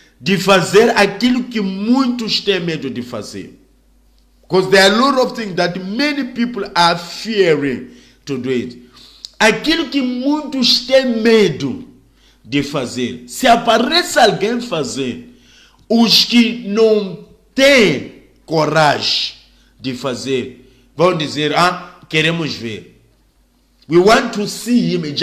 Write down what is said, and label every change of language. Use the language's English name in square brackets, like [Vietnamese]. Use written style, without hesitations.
[Portuguese] De fazer aquilo que muitos têm medo de fazer. [English] Because there are a lot of things that many people are fearing to do it. [Portuguese] Aquilo que muitos têm medo de fazer. Se aparece alguém fazer, os que não têm coragem de fazer, vão dizer, queremos ver. [English] We want to see him.